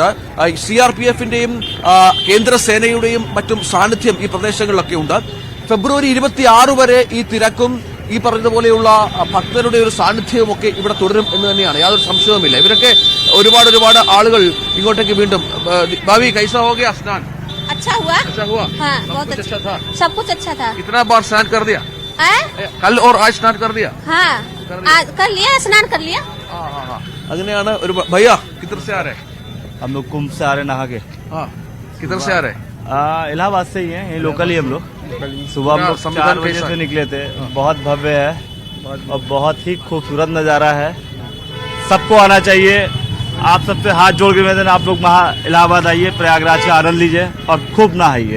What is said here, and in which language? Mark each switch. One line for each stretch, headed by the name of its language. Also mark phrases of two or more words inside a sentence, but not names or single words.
Malayalam: CRPFന്റെയും കേന്ദ്ര സേനയുടെയും മറ്റും സാന്നിധ്യം ഈ പ്രദേശങ്ങളിലൊക്കെ ഉണ്ട്. ഫെബ്രുവരി 26 വരെ ഈ തിരക്കും ഈ പറഞ്ഞതുപോലെയുള്ള ഭക്തരുടെ ഒരു സാന്നിധ്യവുമൊക്കെ ഇവിടെ തുടരും എന്ന് തന്നെയാണ്, യാതൊരു സംശയവുമില്ല. ഇവരൊക്കെ ഒരുപാട് ആളുകൾ ഇങ്ങോട്ടേക്ക് വീണ്ടും
Hindi: भावी कैसा हो गया स्नान? अच्छा हुआ अच्छा हुआ? हाँ, सब बहुत कुछ अच्छा था? सब कुछ अच्छा था। कितना बार स्नान कर दिया? हैं? कल और आज स्नान कर दिया? हाँ, कर लिया, स्नान कर लिया।
Malayalam: അങ്ങനെയാണ് ഒരു
Hindi: भैया किधर से आ रहे? हम लोग कुंभ से आ रहे नहा के किधर से आ रहे? इलाहाबाद से ही है, यही लोकल ही हम लोग। सुबह हम लोग संविधान 4 बजे कैसा से है? निकले थे। बहुत भव्य है और बहुत ही खूबसूरत नज़ारा है। सबको आना चाहिए। आप सबसे हाथ जोड़ के निवेदन, आप लोग वहाँ इलाहाबाद आइए, प्रयागराज का आनंद लीजिए और खूब नहाइए।